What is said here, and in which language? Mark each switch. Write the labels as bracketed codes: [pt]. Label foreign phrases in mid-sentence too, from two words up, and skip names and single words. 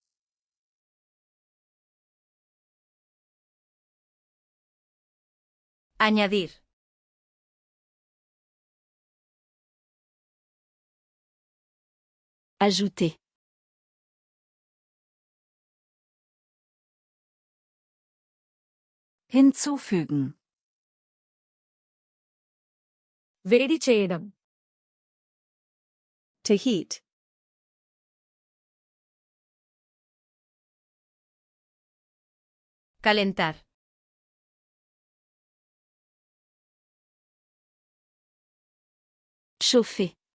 [es] Añadir. [fr] Ajouter. [de] Hinzufügen. [te] వేడి చేయడం. [en] To heat. [es] Calentar. [fr] Chauffer.